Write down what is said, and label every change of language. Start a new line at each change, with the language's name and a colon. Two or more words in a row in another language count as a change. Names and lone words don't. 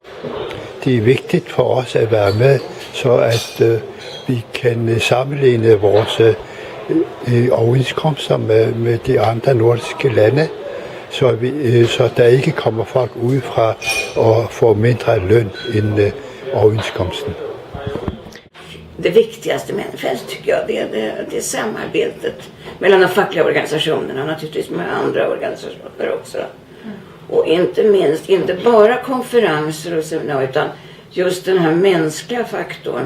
Danish: Det er vigtigt for os at være med, så at vi kan sammenligne vores overenskomster med de andre nordiske lande, så der ikke kommer folk udefra og får mindre løn end overenskomsten.
Swedish: Det viktigaste med NFS tycker jag det är samarbetet mellan de fackliga organisationerna och naturligtvis med andra organisationer också. Och inte minst, inte bara konferenser och seminarier, utan just den här mänskliga faktorn.